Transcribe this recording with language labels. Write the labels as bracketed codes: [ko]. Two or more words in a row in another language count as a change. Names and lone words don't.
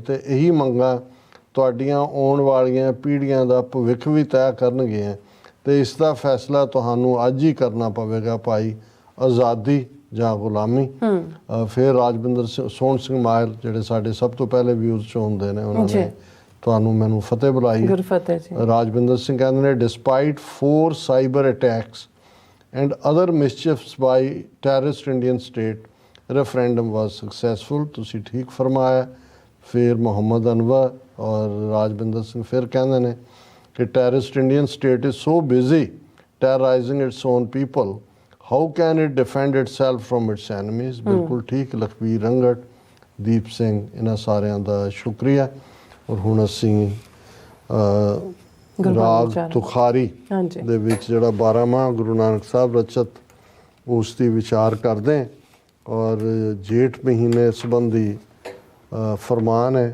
[pa] ਤੇ ਇਹੀ ਮੰਗਾਂ ਤੁਹਾਡੀਆਂ ਆਉਣ ਵਾਲੀਆਂ ਪੀੜ੍ਹੀਆਂ ਦਾ ਭਵਿੱਖ ਵੀ ਤੈਅ ਕਰਨਗੀਆਂ ਤੇ ਇਸ ਦਾ ਫੈਸਲਾ ਤੁਹਾਨੂੰ ਅੱਜ ਹੀ ਕਰਨਾ ਪਵੇਗਾ ਭਾਈ, ਆਜ਼ਾਦੀ ਜਾਂ ਗੁਲਾਮੀ। ਫਿਰ ਰਾਜਵਿੰਦਰ ਸਿੰਘ ਸੋਹਣ ਸਿੰਘ ਮਾਇਲ ਜਿਹੜੇ ਸਾਡੇ ਸਭ ਤੋਂ ਪਹਿਲੇ ਵਿਊਜ਼ 'ਚ ਹੁੰਦੇ ਨੇ, ਉਹਨਾਂ ਨੇ ਤੁਹਾਨੂੰ ਮੈਨੂੰ ਫਤਿਹ ਬੁਲਾਈ। ਗੁਰਫਤਿਹ ਜੀ। ਰਾਜਵਿੰਦਰ ਸਿੰਘ ਕਹਿੰਦੇ ਨੇ [en] despite 4 cyber attacks and other mischiefs by terrorist Indian state, referendum was successful। [pa] ਤੁਸੀਂ ਠੀਕ ਫਰਮਾਇਆ। ਫਿਰ ਮੁਹੰਮਦ ਅਨਵਰ ਔਰ ਰਾਜਵਿੰਦਰ ਸਿੰਘ ਫਿਰ ਕਹਿੰਦੇ ਨੇ ਕਿ [en] terrorist Indian state is so busy terrorizing its own people, how can it defend itself from its enemies। [pa] ਬਿਲਕੁਲ ਠੀਕ। ਲਖਵੀਰ ਰੰਗੜ, ਦੀਪ ਸਿੰਘ, ਇਹਨਾਂ ਸਾਰਿਆਂ ਦਾ ਸ਼ੁਕਰੀਆ। ਔਰ ਹੁਣ ਅਸੀਂ ਰਾਗ ਤੁਖਾਰੀ ਦੇ ਵਿੱਚ ਜਿਹੜਾ 12ਵਾਂ ਗੁਰੂ ਨਾਨਕ ਸਾਹਿਬ ਰਚਤ ਉਸ ਦੀ ਵਿਚਾਰ ਕਰਦੇ ਔਰ ਜੇਠ ਮਹੀਨੇ ਸੰਬੰਧੀ ਫਰਮਾਨ ਹੈ।